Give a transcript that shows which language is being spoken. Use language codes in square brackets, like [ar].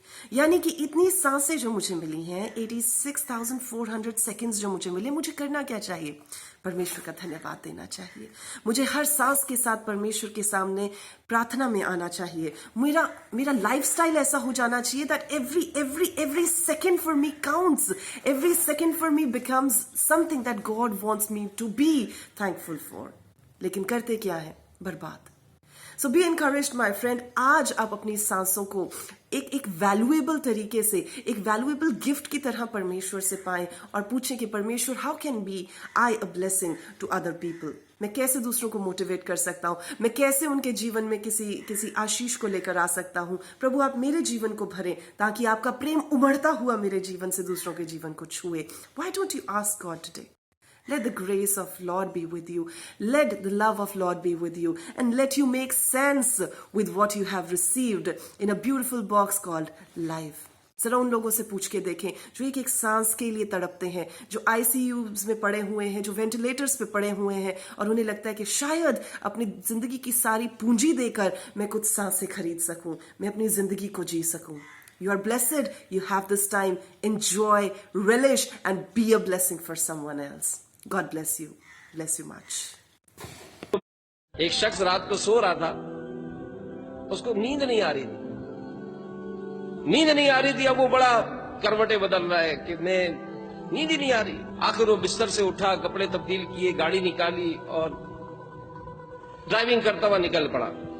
[ur] یعنی کہ اتنی سانسیں جو مجھے ملی ہیں، 86,400 سیکنڈز جو مجھے ملے، مجھے کرنا کیا چاہیے؟ پرمیشور کا دھنیہ واد دینا چاہیے. مجھے ہر سانس کے ساتھ پرمیشور کے سامنے پرارتھنا میں آنا چاہیے. میرا لائف سٹائل ایسا ہو جانا چاہیے [en] that every second for me counts. Every second for me becomes something that God wants me to be thankful for. [ur] لیکن کرتے کیا ہے؟ برباد. [en] So be encouraged my friend. [ur] آج آپ اپنی سانسوں کو ایک ویلیویبل طریقے سے، ایک ویلیویبل گفٹ کی طرح پرمیشور سے پائیں اور پوچھیں کہ Parmeshwar [en] How can be I a blessing to other people. [ur] میں کیسے دوسروں کو موٹیویٹ کر سکتا ہوں، میں کیسے ان کے جیون میں کسی آشیش کو لے کر آ سکتا ہوں. پربھو آپ میرے جیون کو بھریں تاکہ آپ کا پریم ابھرتا ہوا میرے جیون سے دوسروں کے جیون کو چھوئے. [en] Why don't you ask God today? Let the grace of Lord be with you. Let the love of Lord be with you. And let you make sense with what you have received in a beautiful box called life. [ur] ذرا ان لوگوں سے پوچھ کے دیکھیں جو ایک سانس کے لیے تڑپتے ہیں، جو ICUs میں پڑے ہوئے ہیں، جو وینٹیلیٹرز پہ پڑے ہوئے ہیں، اور انہیں لگتا ہے کہ شاید اپنی زندگی کی ساری پونجی دے کر میں کچھ سانسیں خرید سکوں، میں اپنی زندگی کو جی سکوں. [en] You are blessed. You have this time. Enjoy, relish, and be a blessing for someone else. God bless you. Bless you much. [ur] ایک شخص رات کو سو رہا تھا، اس کو نیند نہیں آ رہی تھی. اب وہ بڑا کروٹیں بدل رہا ہے کہ میں نیند ہی نہیں آ رہی. آخر وہ بستر سے اٹھا، کپڑے تبدیل کیے، گاڑی نکالی اور ڈرائیونگ کرتا ہوا نکل پڑا.